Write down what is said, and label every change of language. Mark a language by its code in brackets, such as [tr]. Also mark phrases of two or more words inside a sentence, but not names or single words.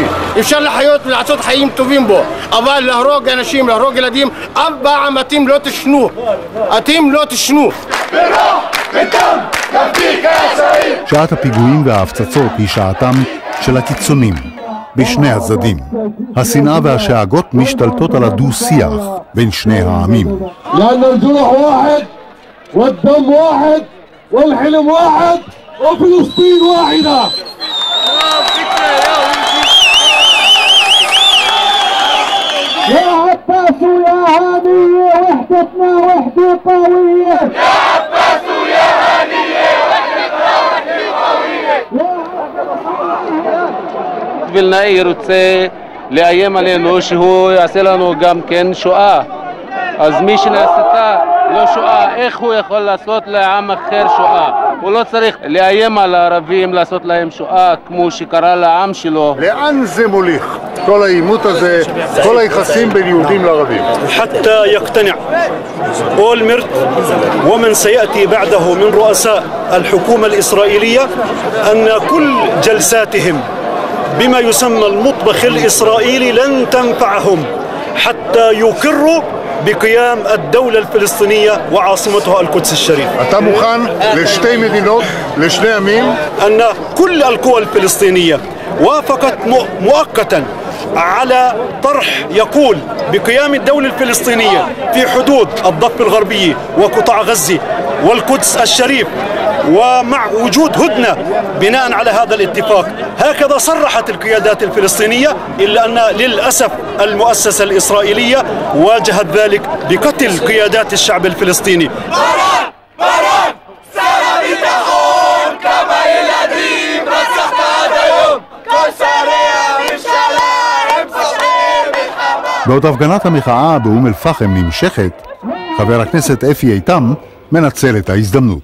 [he] אפשר לחיות ולעשות חיים טובים בו, אבל להרוג אנשים, להרוג ילדים, אף פעם אתם לא תשנו. אתם לא תשנו. שעת הפיגועים וההפצצות היא שעתם של הקיצונים בשני הצדדים. השנאה והשאגות משתלטות על הדו-שיח בין שני העמים. [ar] لأن الجرح واحد والدم واحد والحلم واحد وفلسطين واحدة. يا عباس يا هاني قوية يا عباس يا هنية [he] וילנאי רוצה לאיים עלינו שהוא יעשה לנו גם כן שואה. אז מי שנעשתה לא שואה, איך הוא יכול לעשות לעם אחר שואה? הוא לא צריך לאיים על הערבים לעשות להם שואה כמו שקרה לעם שלו. לאן זה מוליך? כל העימות הזה, כל היחסים בין יהודים לערבים. [ar] حتى يقتنع أولمرت ومن سيأتي بعده من رؤساء الحكومة الإسرائيلية أن كل جلساتهم بما يسمى المطبخ الإسرائيلي لن تنفعهم حتى يقروا بقيام الدولة الفلسطينية وعاصمتها القدس الشريف. [he] אתה מוכן לשתי מדינות, לשני עמים? [ar] أن كل القوى الفلسطينية وافقت مؤقتا على طرح يقول بقيام الدولة الفلسطينية في حدود الضفة الغربية وقطاع غزة والقدس الشريف ومع وجود هدنة بناء على هذا الاتفاق. هكذا صرحت القيادات الفلسطينية، إلا أن للأسف المؤسسة الإسرائيلية واجهت ذلك بقتل قيادات الشعب الفلسطيني. [he] כמה ילדים רצחת עד היום, כל שרי הממשלה הם פושעי מלחמה. בעוד הפגנת המחאה באום אל-פחם נמשכת, חבר הכנסת אפי איתם מנצל את ההזדמנות.